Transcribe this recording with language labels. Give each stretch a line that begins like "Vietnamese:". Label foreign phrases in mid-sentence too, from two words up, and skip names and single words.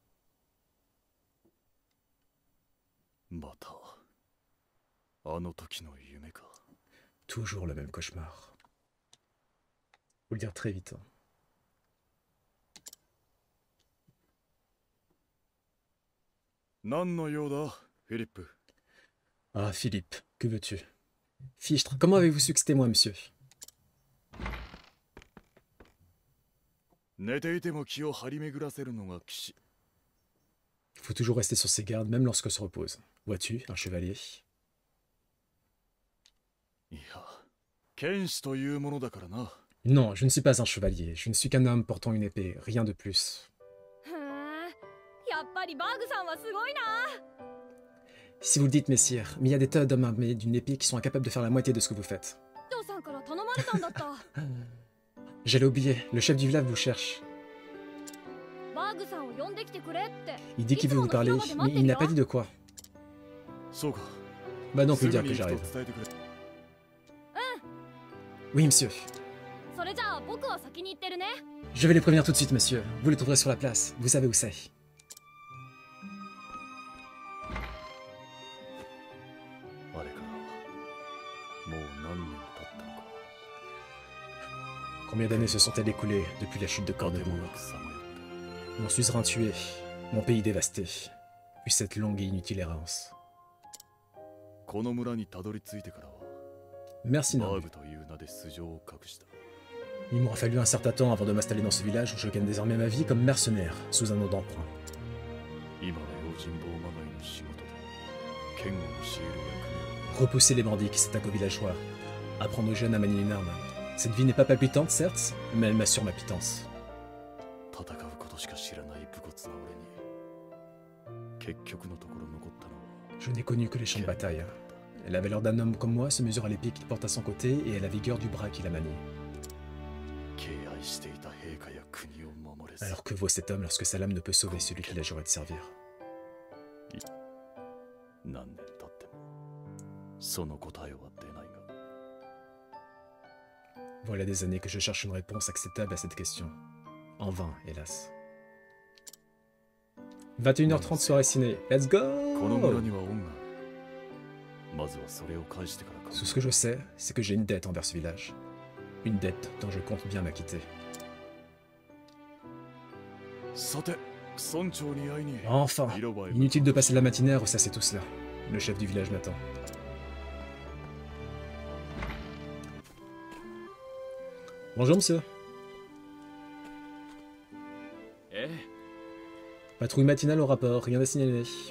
French: Toujours le même cauchemar. Faut le dire très vite.
Japanese: 何の用だ、フィリップ。
French: Ah, Philippe, que veux-tu? Fichtre, comment avez-vous su que c'était moi, monsieur?
Japanese: 寝ていても気を張り巡らせるのが騎士。
French: Il faut toujours rester sur ses gardes, même lorsqu'on se repose. Vois-tu, un chevalier?
Japanese: いや、剣士というものだからな。
French: Non, je ne suis pas un chevalier, je ne suis qu'un homme portant une épée, rien de plus.
Japanese: へえ、やっぱりバーグさんはすごいな。
French: Si vous le dites, messire, mais il y a des tas d'hommes armés d'une épée qui sont incapables de faire la moitié de ce que vous faites.
Japanese: お父さんから頼まれたんだった。
French: J'allais oublier, le chef du village vous cherche.
Japanese: バーグさんを呼んできてくれって。
French: Il dit qu'il veut vous parler, mais il n'a pas dit de quoi.
Japanese: そうか。
French: Bah donc
Japanese: す
French: lui
Japanese: ぐ
French: dire
Japanese: に
French: que
Japanese: 行く
French: j'arrive.
Japanese: と伝えてくれ。
French: Oui, monsieur.
Japanese: それじゃあ僕は先に行ってるね。
French: Je vais les prévenir tout de suite, monsieur. Vous les trouverez sur la place. Vous savez où c'est.
Japanese: あれからもう何年経ったのか。
French: Combien d'années se sont-elles écoulées depuis la chute de
Japanese: とても
French: Cornemuse?
Japanese: なくさまよっ
French: Mon suzerain tué, mon pays dévasté, puis cette longue et inutile errance.
Japanese: た。この村にたどり着いてからは
French: Merci,
Japanese: バー
French: noble.
Japanese: グという名で素性を隠した。
French: Il m'aura fallu un certain temps avant de m'installer dans ce village où je gagne désormais ma vie comme mercenaire, sous un nom d'emprunt.
Japanese: 今は用心棒まがいの仕事で剣を教える役目を。
French: Repousser les bandits qui s'attaquent aux villageois, apprendre aux jeunes à manier une arme. Cette vie n'est pas palpitante, certes, mais elle m'assure ma pitance.
Japanese: 戦うことしか知らない武骨な俺に結局のところ残ったのは
French: Je n'ai connu que les champs de bataille. La valeur d'un homme comme moi se mesure à l'épée qu'il porte à son côté et à la vigueur du bras qu'il a manié.
Japanese: 敬愛していた陛下や国を守れず。
French: Alors que vaut cet homme lorsque sa lame ne peut sauver celui qu'il a juré de servir?
Japanese: 何年経ってもその答えは出ないが。
French: Voilà des années que je cherche une réponse acceptable à cette question. En vain, hélas. 21h30 soirée ciné.
English: Let's
Japanese: この村
English: go!
Japanese: には恩がある。まずはそれを返してからか。
French: Tout ce que je sais, c'est que j'ai une dette envers ce village. Une dette dont je compte bien m'acquitter.
Japanese: さて、村長に会いに。
French: Enfin! Inutile de passer la matinée à ressasser tout cela. Le chef du village m'attend. Bonjour, monsieur.
Japanese: ええ、
French: Patrouille matinale au rapport, rien à signaler.